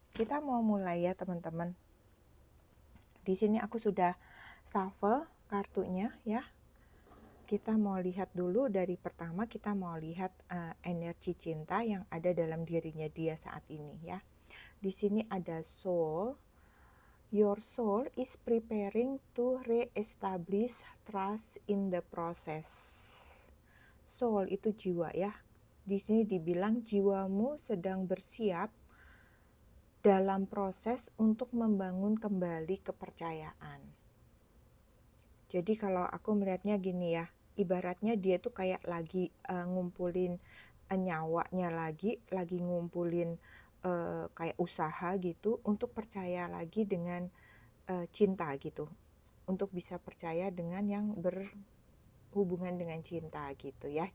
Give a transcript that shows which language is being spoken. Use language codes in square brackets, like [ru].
[id] Kita mau mulai ya teman-teman. Di sini aku sudah shuffle kartunya ya. Kita mau lihat dulu dari pertama, kita mau lihat energi cinta yang ada dalam dirinya dia saat ini ya. Di sini ada soul. [en] Your soul is preparing to re-establish trust in the process. [id] Soul itu jiwa ya. Di sini dibilang jiwamu sedang bersiap dalam proses untuk membangun kembali kepercayaan. Jadi kalau aku melihatnya gini ya, ibaratnya dia tuh kayak lagi ngumpulin nyawanya lagi ngumpulin kayak usaha gitu untuk percaya lagi dengan cinta gitu, untuk bisa percaya dengan yang berhubungan dengan cinta gitu ya.